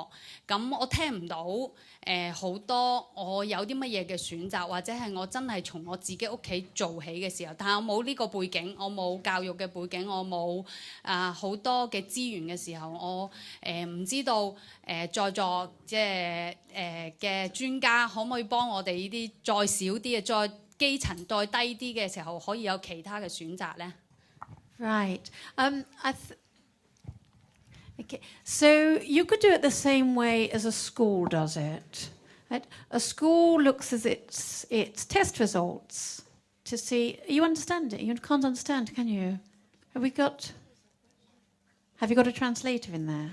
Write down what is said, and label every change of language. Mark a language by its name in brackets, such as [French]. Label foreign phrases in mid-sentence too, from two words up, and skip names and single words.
[Cantonese] 咁我聽唔到好多我有啲乜嘢嘅選擇，或者係我真係從我自己屋企做起嘅時候，但係我冇呢個背景，我冇教育嘅背景，我冇好多嘅資源嘅時候，我唔知道在座即係嘅專家可唔可以幫我哋呢啲再少啲嘅再基層再低啲嘅時候，可以有其他嘅選擇呢？ [English] Right. Okay. So you could do it the same way as a school does it. Right? A school looks at its test results to see. You understand it? You can't understand, can you? Have you got a translator in there?